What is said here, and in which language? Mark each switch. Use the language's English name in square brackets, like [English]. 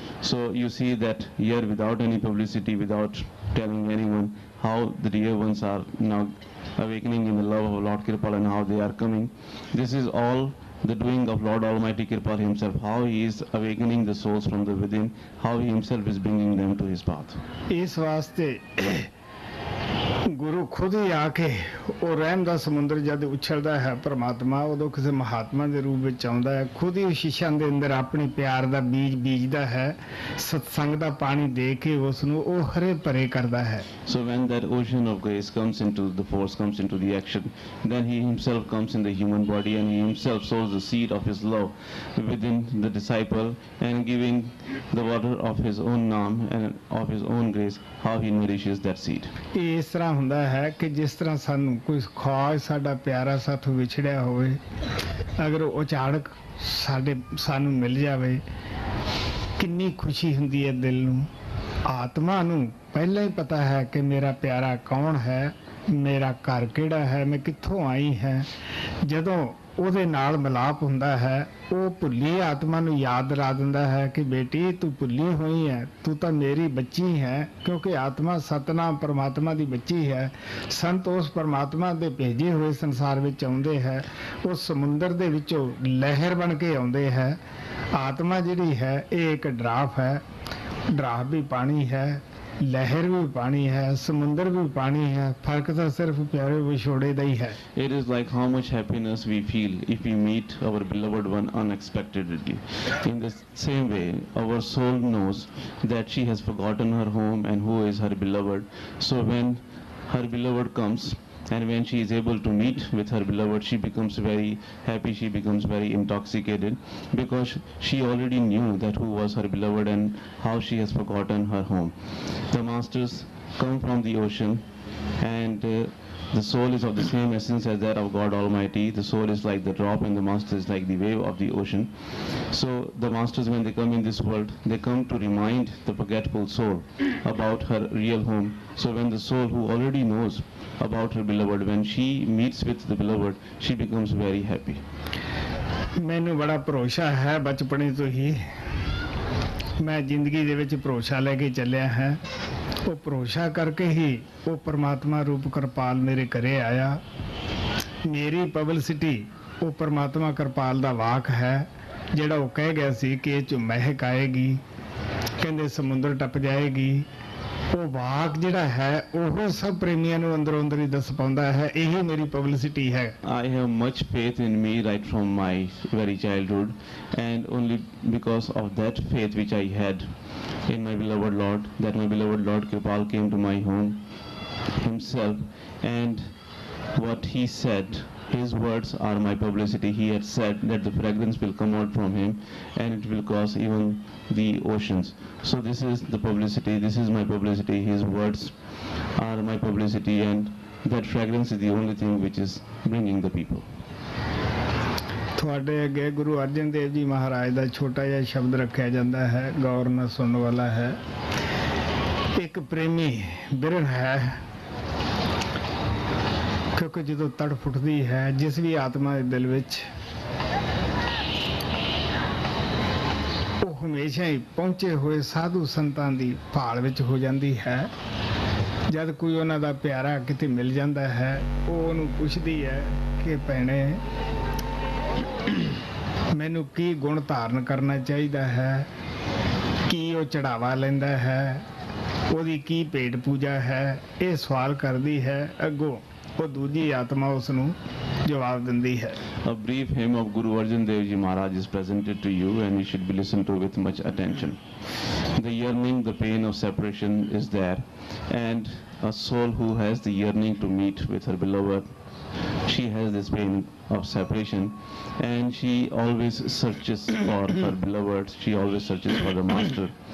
[English] So you see that here without any publicity, without telling anyone, how the dear ones are now awakening in the love of Lord Kirpal and how they are coming. This is all the doing of Lord Almighty Kirpal himself, how he is awakening the souls from the within, how he himself is bringing them to his path. [Punjabi] ਇਸ ਵਾਸਤੇ ਗੁਰੂ ਖੁਦ ਹੀ ਆ ਕੇ ਉਹ ਰਹਿਮ ਦਾ ਸਮੁੰਦਰ ਜਦ ਉਛਲਦਾ ਹੈ ਪਰਮਾਤਮਾ, ਉਦੋਂ ਕਿਸੇ ਮਹਾਤਮਾ ਦੇ ਰੂਪ ਵਿੱਚ ਆਉਂਦਾ ਹੈ। ਖੁਦ ਹੀ ਸ਼ੀਸ਼ਿਆਂ ਦੇ ਅੰਦਰ ਆਪਣੇ ਪਿਆਰ ਦਾ ਬੀਜ ਬੀਜਦਾ ਹੈ, ਸਤਸੰਗ ਦਾ ਪਾਣੀ ਦੇ ਕੇ ਉਸ ਨੂੰ ਉਹ ਹਰੇ ਭਰੇ ਕਰਦਾ ਹੈ। [English] So when that ocean of grace comes into the force, comes into the action, then he himself comes in the human body and he himself sows the seed of his love within the disciple, and giving the water of his own naam and of his own grace, how he nourishes that seed. [Punjabi] ਇਹ ਇਸ ਤਰ੍ਹਾਂ ਹੁੰਦਾ ਹੈ ਕਿ ਜਿਸ ਤਰ੍ਹਾਂ ਸਾਨੂੰ ਕੋਈ ਖੁਆਜ ਸਾਡਾ ਪਿਆਰਾ ਸਾਥੋਂ ਵਿਛੜਿਆ ਹੋਵੇ, ਅਗਰ ਉਹ ਅਚਾਨਕ ਸਾਨੂੰ ਮਿਲ ਜਾਵੇ, ਕਿੰਨੀ ਖੁਸ਼ੀ ਹੁੰਦੀ ਹੈ ਦਿਲ ਨੂੰ। ਆਤਮਾ ਨੂੰ ਪਹਿਲਾਂ ਹੀ ਪਤਾ ਹੈ ਕਿ ਮੇਰਾ ਪਿਆਰਾ ਕੌਣ ਹੈ, ਮੇਰਾ ਘਰ ਕਿਹੜਾ ਹੈ, ਮੈਂ ਕਿੱਥੋਂ ਆਈ ਹੈ। ਜਦੋਂ ਉਹਦੇ ਨਾਲ ਮਿਲਾਪ ਹੁੰਦਾ ਹੈ, ਉਹ ਭੁੱਲੀ ਆਤਮਾ ਨੂੰ ਯਾਦ ਦਿਲਾ ਦਿੰਦਾ ਹੈ ਕਿ ਬੇਟੀ ਤੂੰ ਭੁੱਲੀ ਹੋਈ ਹੈ, ਤੂੰ ਤਾਂ ਮੇਰੀ ਬੱਚੀ ਹੈ। ਕਿਉਂਕਿ ਆਤਮਾ ਸਤਨਾਮ ਪਰਮਾਤਮਾ ਦੀ ਬੱਚੀ ਹੈ। ਸੰਤ ਉਸ ਪਰਮਾਤਮਾ ਦੇ ਭੇਜੇ ਹੋਏ ਸੰਸਾਰ ਵਿੱਚ ਆਉਂਦੇ ਹੈ, ਉਸ ਸਮੁੰਦਰ ਦੇ ਵਿੱਚੋਂ ਲਹਿਰ ਬਣ ਕੇ ਆਉਂਦੇ ਹੈ। ਆਤਮਾ ਜਿਹੜੀ ਹੈ ਇਹ ਇੱਕ ਡਰਾਫ ਹੈ, ਡਰਾਫ ਵੀ ਪਾਣੀ ਹੈ, ਲਹਿਰ ਵੀ ਪਾਣੀ ਹੈ, ਸਮੁੰਦਰ ਵੀ ਪਾਣੀ ਹੈ। ਫਰਕ ਤਾਂ ਸਿਰਫ ਪਿਆਰੇ ਵਿਛੋੜੇ ਦਾ ਹੀ ਹੈ। [English] It is like how much happiness we feel if we meet our beloved one unexpectedly. In the same way, our soul knows that she has forgotten her home and who is her beloved. So when her beloved comes, and when she is able to meet with her beloved, she becomes very happy, she becomes very intoxicated, because she already knew that who was her beloved and how she has forgotten her home. The masters come from the ocean And the soul is of the same essence as that of God Almighty. The soul is like the drop and the master is like the wave of the ocean. So the masters, when they come in this world, they come to remind the forgetful soul about her real home. So when the soul who already knows about her beloved, when she meets with the beloved, she becomes very happy. [Punjabi] ਮੈਨੂੰ ਬੜਾ ਭਰੋਸਾ ਹੈ ਬਚਪਨੇ ਤੋਂ ਹੀ ਮੈਂ ਜ਼ਿੰਦਗੀ ਦੇ ਵਿੱਚ ਭਰੋਸਾ ਲੈ ਕੇ ਚੱਲਿਆ ਹੈ ਉਹ ਭਰੋਸਾ ਕਰਕੇ ਹੀ ਉਹ ਪਰਮਾਤਮਾ ਰੂਪ ਕਿਰਪਾਲ ਮੇਰੇ ਘਰੇ ਆਇਆ ਮੇਰੀ ਪਬਲਿਸਿਟੀ ਉਹ ਪਰਮਾਤਮਾ ਕਿਰਪਾਲ ਦਾ ਵਾਕ ਹੈ ਜਿਹੜਾ ਉਹ ਕਹਿ ਗਿਆ ਸੀ ਕਿ ਇਹ 'ਚੋਂ ਮਹਿਕ ਆਏਗੀ ਕਹਿੰਦੇ ਸਮੁੰਦਰ ਟੱਪ ਜਾਏਗੀ ਉਹ ਵਾਕ ਜਿਹੜਾ ਹੈ ਉਹ ਸਭ ਪ੍ਰੇਮੀਆਂ ਨੂੰ ਅੰਦਰੋਂ ਅੰਦਰ ਹੀ ਦੱਸ ਪਾਉਂਦਾ ਹੈ ਇਹੀ ਮੇਰੀ ਪਬਲਿਸਿਟੀ ਹੈ [English] I have much faith in me right from my very childhood, and only because of that faith which I had in my beloved Lord, that my beloved Lord Kripal came to my home himself, and what he said, his words are my publicity. He had said that the fragrance will come out from him and it will cross even the oceans. So this is the publicity, this is my publicity, his words are my publicity, and that fragrance is the only thing which is bringing the people. [Punjabi] ਤੁਹਾਡੇ ਅੱਗੇ ਗੁਰੂ ਅਰਜਨ ਦੇਵ ਜੀ ਮਹਾਰਾਜ ਦਾ ਛੋਟਾ ਜਿਹਾ ਸ਼ਬਦ ਰੱਖਿਆ ਜਾਂਦਾ ਹੈ ਗੌਰ ਨਾਲ ਸੁਣਨ ਵਾਲਾ ਹੈ ਇੱਕ ਪ੍ਰੇਮੀ ਬਿਰਨ ਹੈ ਕਿਉਂਕਿ ਜਦੋਂ ਤੜ ਫੁੱਟਦੀ ਹੈ ਜਿਸ ਵੀ ਆਤਮਾ ਦੇ ਦਿਲ ਵਿੱਚ ਉਹ ਹਮੇਸ਼ਾ ਹੀ ਪਹੁੰਚੇ ਹੋਏ ਸਾਧੂ ਸੰਤਾਂ ਦੀ ਭਾਲ ਵਿੱਚ ਹੋ ਜਾਂਦੀ ਹੈ ਜਦ ਕੋਈ ਉਹਨਾਂ ਦਾ ਪਿਆਰਾ ਕਿਤੇ ਮਿਲ ਜਾਂਦਾ ਹੈ ਉਹ ਉਹਨੂੰ ਪੁੱਛਦੀ ਹੈ ਕਿ ਭੈਣੇ ਮੈਨੂੰ ਕੀ ਗੁਣ ਧਾਰਨ ਕਰਨਾ ਚਾਹੀਦਾ ਹੈ ਕੀ ਉਹ ਚੜਾਵਾ ਲੈਂਦਾ ਹੈ ਉਹਦੀ ਕੀ ਭੇਟ ਪੂਜਾ ਹੈ ਇਹ ਸਵਾਲ ਕਰਦੀ ਹੈ ਅੱਗੋਂ ਉਹ ਦੂਜੀ ਆਤਮਾ ਉਸ ਨੂੰ ਜਵਾਬ ਦਿੰਦੀ ਹੈ [English] A brief hymn of Guru Arjan Dev Ji Maharaj is presented to you, and you should be listened to with much attention. The yearning, the pain of separation is there, and a soul who has the yearning to meet with her beloved, she has this pain of separation, and she always searches for her beloved, she always searches for the master.